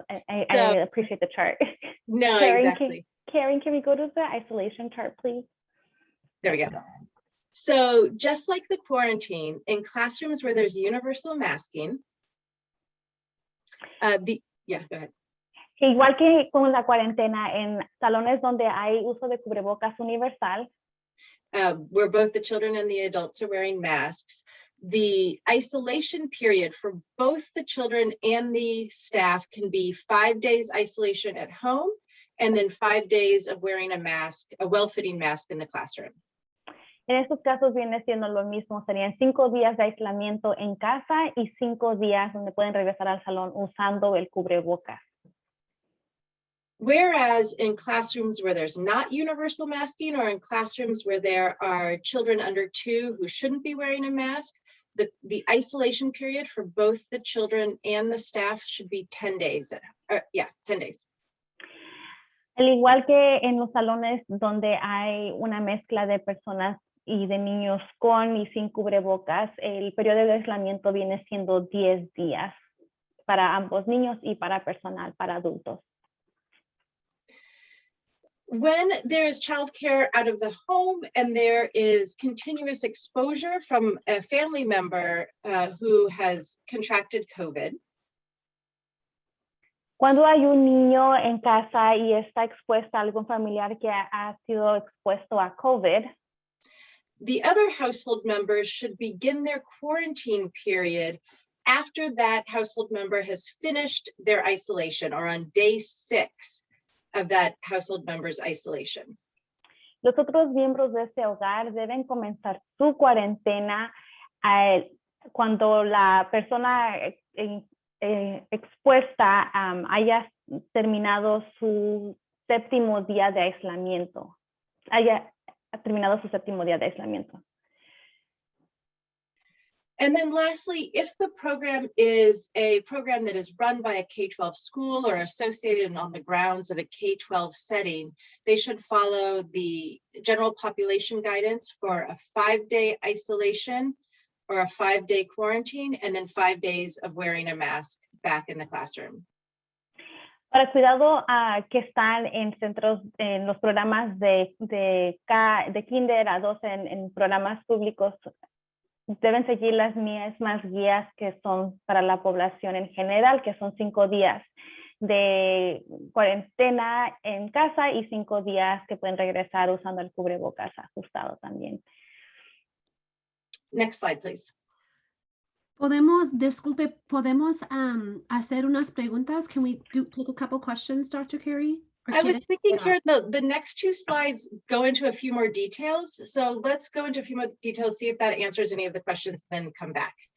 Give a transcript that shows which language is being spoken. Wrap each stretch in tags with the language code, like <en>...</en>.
<en>please? I So- appreciate the chart. No, Karen, exactly. Karen, can we go to the isolation chart, please? There we go. So just like the quarantine, in classrooms where there's universal masking, yeah, go ahead.</en> <es>Igual que con la cuarentena, en salones donde hay uso de cubrebocas universal,</es> <en>where both the children and the adults are wearing masks, the isolation period for both the children and the staff can be 5 days isolation at home, and then 5 days of wearing a mask, a well-fitting mask in the classroom.</en> <es>en estos casos viene siendo lo mismo, serían 5 días de aislamiento en casa y 5 días donde pueden regresar al salón usando el cubrebocas.</es> <en>Whereas in classrooms where there's not universal masking, or in classrooms where there are children under 2 who shouldn't be wearing a mask, the isolation period for both the children and the staff should be 10 days. 10 days.</en> <es>Al igual que en los salones donde hay una mezcla de personas y de niños con y sin cubrebocas, el periodo de aislamiento viene siendo 10 días para ambos niños y para personal, para adultos.</es> <en>When there is childcare out of the home and there is continuous exposure from a family member who has contracted COVID,</en> <es>Cuando hay un niño en casa y está expuesto a algún familiar que ha sido expuesto a COVID,</es> <en>the other household members should begin their quarantine period after that household member has finished their isolation, or on day 6 of that household member's isolation.</en> <es>los otros miembros de ese hogar deben comenzar su cuarentena cuando la persona expuesta haya terminado su séptimo día de aislamiento. Haya terminado su séptimo día de aislamiento.</es> <en>And then lastly, if the program is a program that is run by a K-12 school or associated on the grounds of a K-12 setting, they should follow the general population guidance for a 5-day isolation or a 5-day quarantine, and then 5 days of wearing a mask back in the classroom.</en> <es>Para cuidado que están en centros, en los programas de kinder a 12 en programas públicos, deben seguir las mismas guías que son para la población en general, que son 5 días de cuarentena en casa y 5 días que pueden regresar usando el cubrebocas ajustado también.</es> <en>Next slide, please.</en> <es>Podemos hacer unas preguntas?</es> <en>Can we take a couple questions, Dr. Carey? I was thinking here, the next 2 slides go into a few more details. So let's go into a few more details, see if that answers any of the questions, then come back.</en>